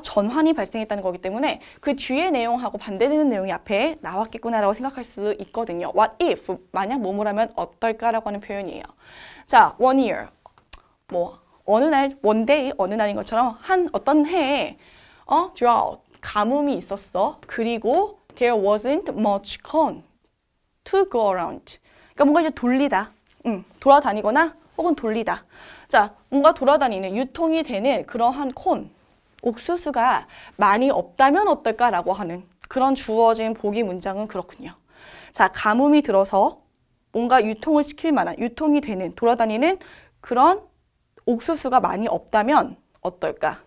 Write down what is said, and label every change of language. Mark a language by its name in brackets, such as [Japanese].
[Korean] 전환이 발생했다는 거기 때문에 그 뒤의 내용하고 반대되는 내용이 앞에 나왔겠구나라고 생각할 수 있거든요. [English] What if? [Korean] 만약 뭐뭐라면 어떨까라고 하는 표현이에요. [English] 자, one year. [Korean] 뭐 어느 날, [English] one day, [Korean] 어느 날인 것처럼 한 어떤 해에 drought, 가뭄이 있었어. 그리고 [English] there wasn't much corn to go around. [Korean] 그러니까 뭔가 이제 돌리다. 돌아다니거나 혹은 돌리다. 자, 뭔가 돌아다니는 유통이 되는 그러한 옥수수가 많이 없다면 어떨까라고 하는 그런 주어진 보기 문장은 그렇군요. 자, 가뭄이 들어서 뭔가 유통을 시킬 만한 유통이 되는 돌아다니는 그런 옥수수가 많이 없다면 어떨까?